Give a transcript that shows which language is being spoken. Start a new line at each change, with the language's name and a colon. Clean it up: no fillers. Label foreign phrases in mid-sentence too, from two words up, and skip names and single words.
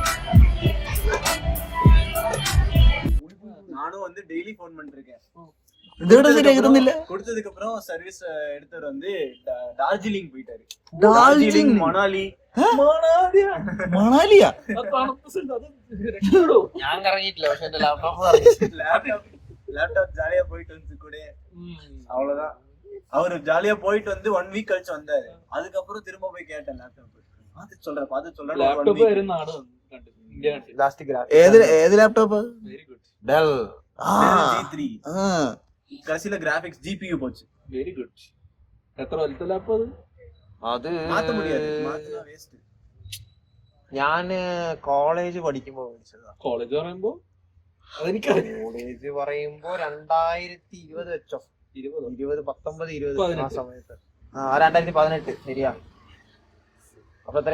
Tamil: நானும் வந்து டெய்லி ஃபோன் பண்ணிருக்கேன்.
Malayalam: ഇതെവിടെ ശരിയാക്കുന്നില്ല.
Tamil: கொடுத்ததுக்கு அப்புறம் சர்வீஸ் எடுத்தவர் வந்து டார்ஜிலிங் போயிட்டாரு. டார்ஜிலிங் மணாலி
Malayalam: മണാലിയാ? ഞാൻ കറങ്ങിയിട്ടില്ല, പക്ഷെ എന്റെ ലാപ്ടോപ്പ്
Tamil: லேப்டாப் ஜாலியா போயிட்டு வந்து கூட அவ்வளவுதான். அவரு ஜாலியா போயிட்டு வந்து 1 வீக் கழிச்சு வந்தாரு. அதுக்கப்புறம் திரும்ப போய் கேட்டேன் லேப்டாப் பார்த்து சொல்றேன்
Malayalam: ലാപ്ടോപ്പ് വരുന്നതാണ് ലാസ്റ്റ് ഏത് ലാപ്ടോപ്പ്?
English: very good
Malayalam: ഡെൽ
Tamil: G3 கடைசில
English: graphics GPU
Tamil: போச்சு.
English: very good.
Malayalam: എത്ര വലുത്ത ലാപ്പ് അത്
Tamil: மாத்த முடியாது, மாத்தினா வேஸ்ட்.
Malayalam: ഞാന് കോളേജ് പഠിക്കുമ്പോ മേടിച്ചതാ. കോളേജ് പറയുമ്പോ അതെനിക്കറിയാം. കോളേജ് പറയുമ്പോ 2020 വെച്ചോ, 2019 20 ആ സമയത്ത്. 2018 ശരിയാ. അപ്പൊ എത്ര